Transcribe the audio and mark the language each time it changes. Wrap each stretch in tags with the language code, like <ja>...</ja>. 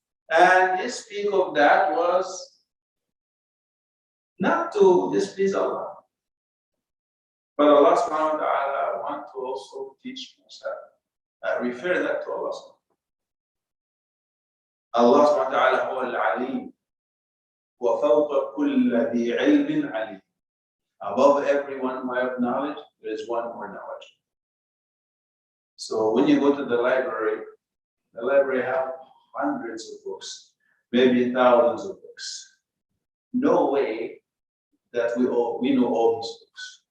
<en>And his speak of that was not to displease Allah. But Allah subhanahu wa ta'ala want to also teach Musa, refer that to Allah subhanahu wa ta'ala.</en> <ar>Allah subhanahu wa ta'ala هو العليم وفوق كل ذي علم عليم.</ar> <en>Above everyone who have knowledge, there is one more knowledge. So when you go to the library have hundreds of books, maybe thousands of books. No way that we know all these books.</en>